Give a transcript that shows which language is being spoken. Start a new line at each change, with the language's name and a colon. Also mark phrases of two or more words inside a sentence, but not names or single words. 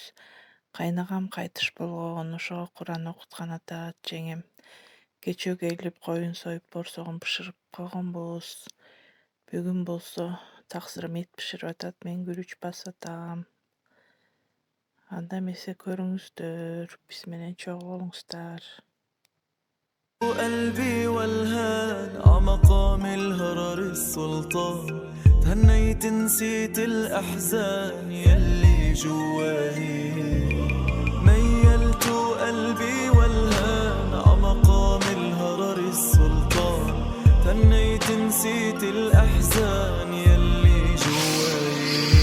Kyrgyz: Кайнагам кайтыш болгон, ошого Куран окуткан атат жеңем. Кечөө келип коюн союп борсогун бышырып койгонбуз. Бүгүн болсо таксырым эт бышырып атат, мен күрүч басып атам. Анда эмесе көрүңүздөр, биз менен чогуу болуңуздар.
Arabic: قلبي والهان عمقام الهرر السلطان تهنيت نسيت الأحزان يلي جواهي ميلت قلبي والهان عمقام الهرر السلطان تهنيت نسيت الأحزان يلي جواهي